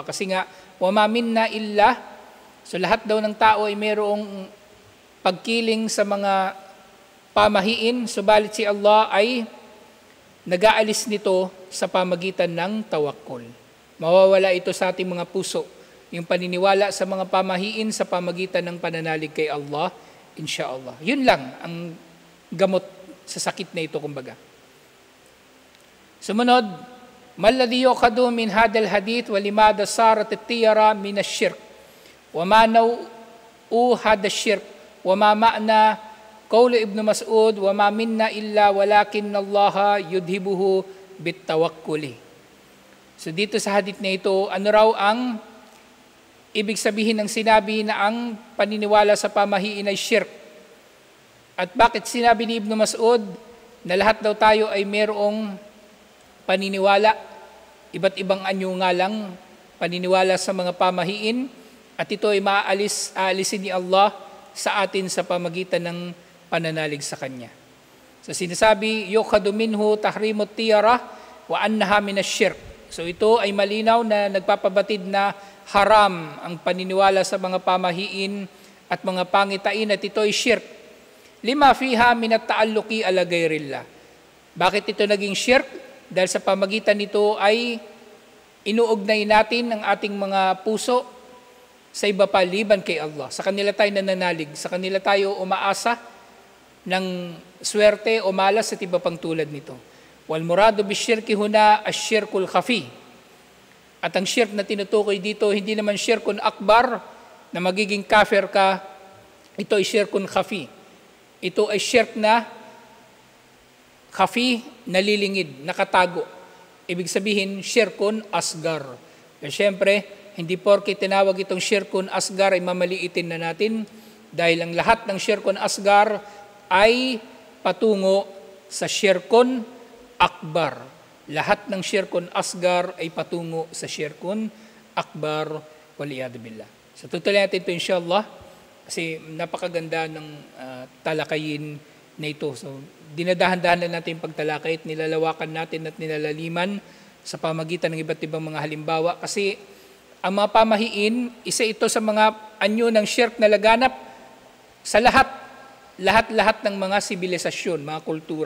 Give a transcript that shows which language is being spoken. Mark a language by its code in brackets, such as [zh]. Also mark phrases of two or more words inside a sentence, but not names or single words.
[tl] Kasi nga, [ar] وما منا إلا, [tl] so lahat daw ng tao ay mayroong pagkiling sa mga pamahiin, subalit si Allah ay nag-aalis nito sa pamagitan ng tawakkul. Mawawala ito sa ating mga puso, yung paniniwala sa mga pamahiin sa pamagitan ng pananalig kay Allah, insyaAllah. Yun lang ang gamot sa sakit na ito, kumbaga. Sumunod, [ar] ما الذي يؤخذ من هذا الحديث ولماذا صارت الطيرة من الشرك وما نوع هذا الشرك وما معنى قول ابن مسعود وما منا إلا ولكن الله يذهبه بالتوكل. [tl] So dito sa hadith na ito, ano raw ang ibig sabihin ng sinabi na ang paniniwala sa pamahiin ay shirk? At bakit sinabi ni Ibn Mas'ud na lahat daw tayo ay mayroong paniniwala, iba't ibang anyo nga lang, paniniwala sa mga pamahiin, at ito ay aalisin ni Allah sa atin sa pamagitan ng pananalig sa Kanya. So sinasabi, [ar] يؤخذ منه تحريم الطيرة وأنها من الشرك. [tl] So ito ay malinaw na nagpapabatid na haram ang paniniwala sa mga pamahiin at mga pangitain at ito ay shirk. [ar] لما فيها من التعلق على غير الله. [tl] Bakit ito naging shirk? Dahil sa pamagitan nito ay inuugnay natin ang ating mga puso sa iba pa liban kay Allah. Sa kanila tayo nananalig, sa kanila tayo umaasa ng swerte o malas at iba pang tulad nito. [ar] والمراد بالشرك هنا الشرك الخفي. [tl] At ang shirk na tinutukoy dito, hindi naman [ar] شرك أكبر [tl] na magiging kafir ka, ito ay [ar] شرك خفي. [tl] Ito ay shirk na khafi, nalilingid, nakatago. Ibig sabihin, [ar] شرك أصغر. [tl] Pero syempre, hindi porke tinawag itong [ar] شرك أصغر [tl] ay mamaliitin na natin dahil ang lahat ng [ar] شرك أصغر [tl] ay patungo sa [ar] شرك أكبر. [tl] Lahat ng [ar] شرك أصغر [tl] ay patungo sa [ar] شرك أكبر, والعياذ بالله. [tl] So tutuloy natin ito insyaAllah kasi napakaganda ng talakayin na ito. So dinadahan-dahan na natin yung pagtalakay at nilalawakan natin at nilalaliman sa pamagitan ng iba't ibang mga halimbawa. Kasi ang mga pamahiin, isa ito sa mga anyo ng shirk na laganap sa lahat ng mga sibilisasyon, mga kultura.